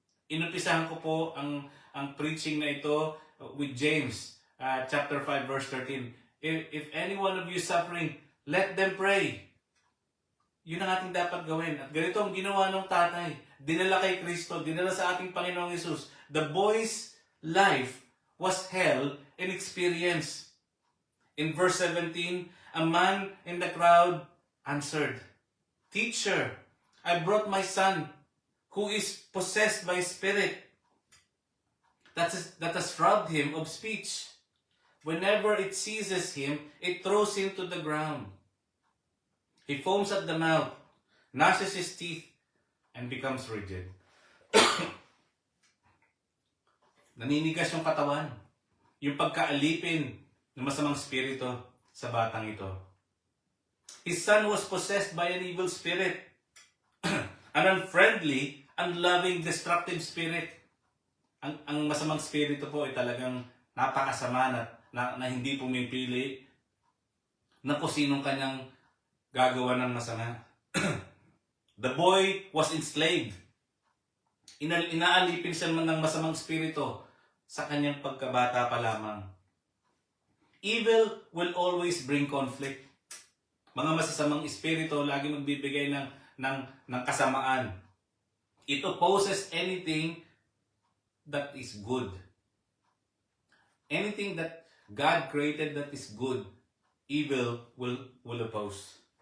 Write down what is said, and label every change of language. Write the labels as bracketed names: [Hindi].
[Filipino] Inumpisahan ko po ang preaching na ito [English] with James chapter 5 verse 13. If any one of you suffering, let them pray. [Filipino] Yun ang ating dapat gawin. At ganito ang ginawa ng tatay. Dinala kay Kristo, dinala sa ating Panginoong Hesus. [English] The boy's life was hell in experience. In verse 17, a man in the crowd answered, Teacher, I brought my son who is possessed by a spirit that has robbed him of speech. Whenever it seizes him, it throws him to the ground. He foams at the mouth, gnashes his teeth, and becomes rigid. [Filipino] Naninigas yung katawan. Yung pagkaalipin ng masamang spirito sa batang ito. [English] His son was possessed by an evil spirit. An unfriendly, unloving, destructive spirit. [Filipino] Ang masamang spirito po ay talagang napakasama na hindi pumipili na kung sinong kanyang gagawa ng masama. [English] The boy was enslaved. [Filipino] Inaalipin siya ng masamang spirito sa kanyang pagkabata pa lamang. [English] Evil will always bring conflict. [Filipino] Mga masasamang espiritu lagi magbibigay ng kasamaan. [English] It opposes anything that is good. Anything that God created that is good, evil will oppose.